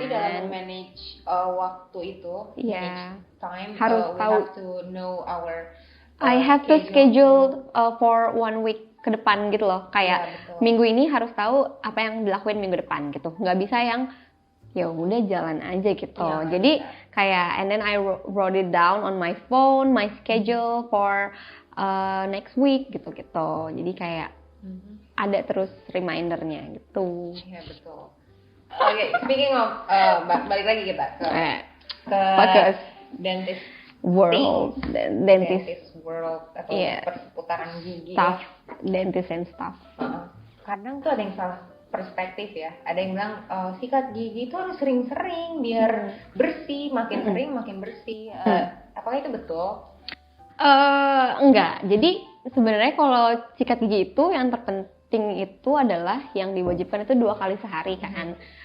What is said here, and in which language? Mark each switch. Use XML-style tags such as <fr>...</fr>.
<id>Berarti dalam manage waktu itu,</id> <en>manage time,</en> <id>harus tahu.</id> <en>have to know our I have to schedule for 1 week</en> <id>ke depan gitu loh. Kayak minggu ini harus tahu apa yang dilakuin minggu depan gitu. Nggak bisa yang ya udah jalan aja gitu. Jadi kayak</id> <en>and then I wrote it down on my phone, my schedule for next week gitu-gitu.</en> <id>Jadi kayak ada terus remindernya gitu. Iya betul. Oke,</id> <en>speaking of</en> <id>balik lagi kita ke dentist</id> <en>world, dentist</en> <id>world atau perputaran gigi.</id> <en>Staff, dentist and staff.</en> <id>Kadang tuh ada yang salah perspektif ya. Ada yang bilang sikat gigi itu harus sering-sering biar bersih, makin sering makin bersih. Apakah itu betul? Enggak. Jadi sebenarnya kalau sikat gigi itu yang terpenting fasting itu adalah yang diwajibkan itu 2 kali sehari kan.</id>